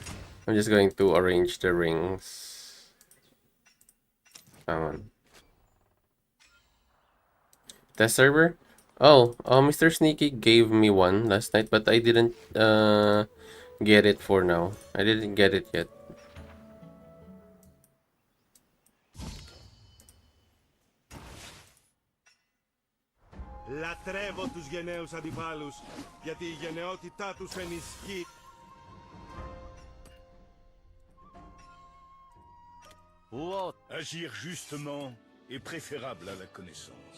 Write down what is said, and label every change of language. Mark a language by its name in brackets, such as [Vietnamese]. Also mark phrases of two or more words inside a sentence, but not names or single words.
[English] I'm just going to arrange the rings. On. Test server? Oh, Mr. Sneaky gave me one last night, but I didn't get it for now. I didn't get it yet. [Greek] Λατρεύω τους γενναίους αντιπάλους, γιατί η γενναιότητά τους ενισχύει. [French] Agir justement est préférable à la connaissance.